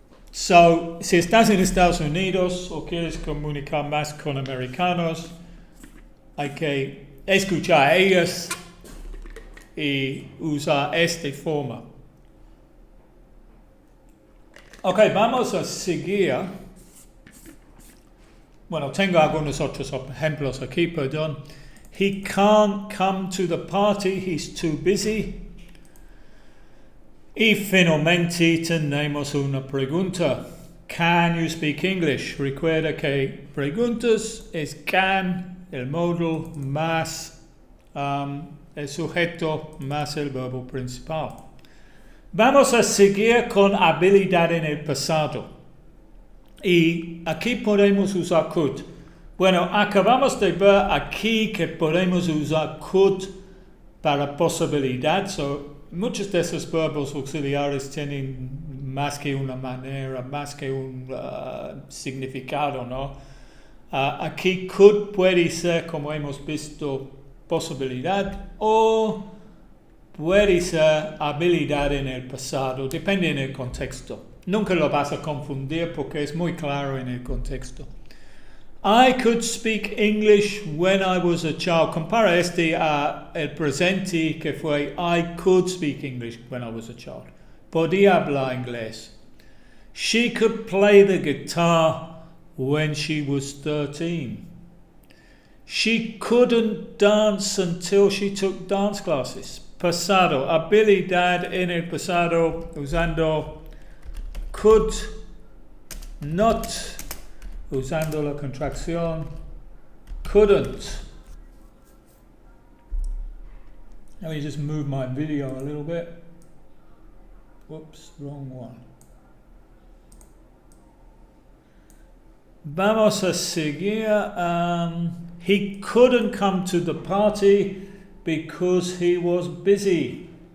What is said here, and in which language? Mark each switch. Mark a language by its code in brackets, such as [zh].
[es] So, si estás en Estados Unidos o quieres comunicar más con americanos, hay que escuchar a ellos y usar esta forma. Ok, vamos a seguir Bueno, tengo algunos otros ejemplos aquí, perdón. [en] He can't come to the party, he's too busy. [es] Y finalmente tenemos una pregunta. [en] Can you speak English? [es] Recuerda que preguntas es can, el modal, más el sujeto, más el verbo principal. Vamos a seguir con habilidad en el pasado. Y aquí podemos usar could. Bueno, acabamos de ver aquí que podemos usar could para posibilidad. Muchos de esos verbos auxiliares tienen más que una manera, más que un significado, ¿no? Aquí could puede ser, como hemos visto, posibilidad o puede ser habilidad en el pasado, depende en el contexto. Nunca lo vas a confundir porque es muy claro en el contexto. [en] I could speak English when I was a child. [es] Compara el presente que fue [en] I could speak English when I was a child. [es] Podía hablar inglés. [en] She could play the guitar when she was 13. She couldn't dance until she took dance classes. [es] Pasado, habilidad en el pasado usando could, not, usando la contracción couldn't. [en] Let me just move my video a little bit. Whoops, wrong one. [es] Vamos a seguir. [en] He couldn't come to the party because he was busy.